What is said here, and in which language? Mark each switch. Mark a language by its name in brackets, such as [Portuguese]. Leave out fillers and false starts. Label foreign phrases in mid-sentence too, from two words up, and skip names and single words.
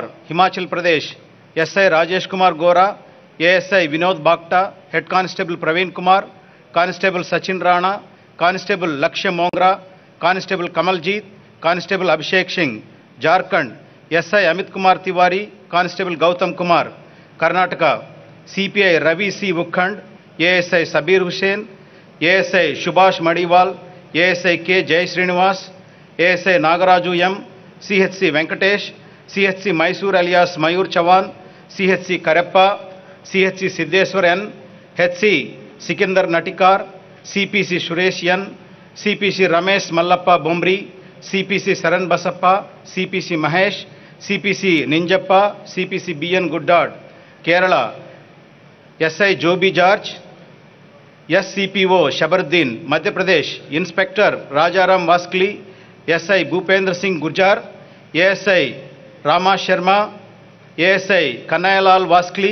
[English] Himachal Pradesh, SI Rajesh Kumar Gora, ASI Vinod Bhakta, Head Constable Praveen Kumar, Constable Sachin Rana, Constable Lakshya Mongra, Constable Kamaljeet, Constable Abhishek Singh. Jharkhand, SI Amit Kumar Tiwari, Constable Gautam Kumar. Karnataka, CPI Ravi C. Vukhand, ASI Sabir Hussain, ASI Subhash Madiwal, ASI K. Jai Srinivas, ASI Nagaraju M, CHC Venkatesh, CHC Mysore alias Mayur Chavan, CHC Kareppa, CHC Siddheswar N, HC Sikandar Natikar, CPC Suresh N, CPC Ramesh Mallappa Bombri, CPC Saran Basappa, CPC Mahesh, CPC Ninjappa, CPC BN Guddad. Kerala, SI Joby George, SCPO Shabaruddin. Madhya Pradesh, Inspector Rajaram Vaskli, SI Bhupendra Singh Gurjar, ASI Rama Sharma, ASI Kanayalal Vaskli,